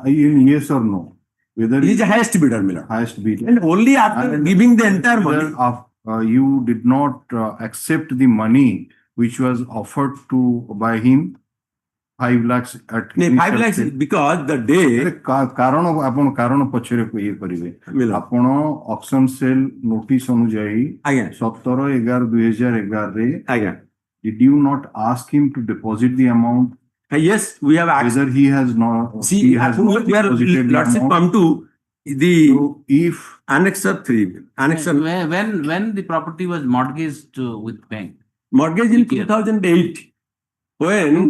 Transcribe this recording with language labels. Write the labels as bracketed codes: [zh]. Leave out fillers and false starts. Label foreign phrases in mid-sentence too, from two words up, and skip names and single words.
[en] In yes or no? Whether he is the highest bidder, Miller. Highest bidder. And only after giving the entire money. You did not accept the money which was offered to by him, 5 lakhs at 5 lakhs because the day [or] କାରଣ ପଛରେ ଇଏ କରିବେ ଆପଣ [en] auction sale notice ଅନୁଯାୟୀ 17/11/2011 ରେ did you not ask him to deposit the amount? Yes, we have asked whether he has not. See, we are let's come to the if annexer 3 annexer when the property was mortgaged with bank. Mortgage in 2008. When